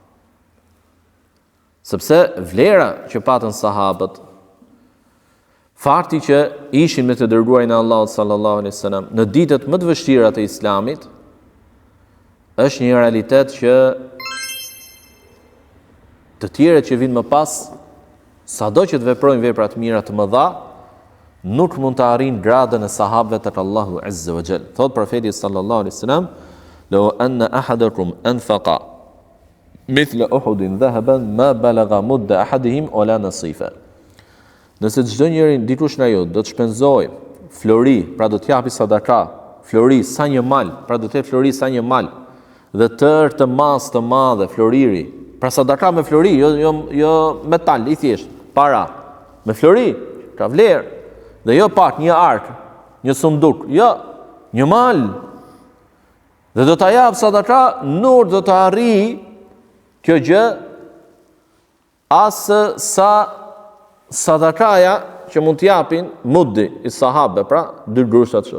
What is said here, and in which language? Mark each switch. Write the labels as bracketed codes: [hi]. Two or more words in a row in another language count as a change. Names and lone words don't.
[sq] Sepse vlera që patën sahabët, fakti që ishin me të dërguarin e Allahut [ar] صلى الله عليه وسلم [sq] në ditët më të vështira të Islamit, është një realitet që të tjerët që vinë më pas, sado që të veprojnë vepra të mira të mëdha, nuk mund të arrin gradën e sahabëve tek Allahu [ar] عز وجل. [sq] Thot profeti [ar] صلى الله عليه وسلم: "لو أن أحدكم أنفق مثل أحد ذهبا ما بلغ مد أحدهم ولا نصيفه." [sq] Nëse çdo njeri dikush nga ju do të shpenzojë flori, pra do të japi sadaka, flori sa një mal, pra do të jetë flori sa një mal, dhe tërë të mas të madhe floriri, pra sadaka me flori, jo metal i thjesht, para, me flori, ka vlerë, dhe jo pak një ark, një sunduk, jo, një mal, dhe do të jap sadaka, nur do të arri kjo gjë asë sa sadakaja që mund t'japin muddi i sahabe, pra 2 grushat kështu.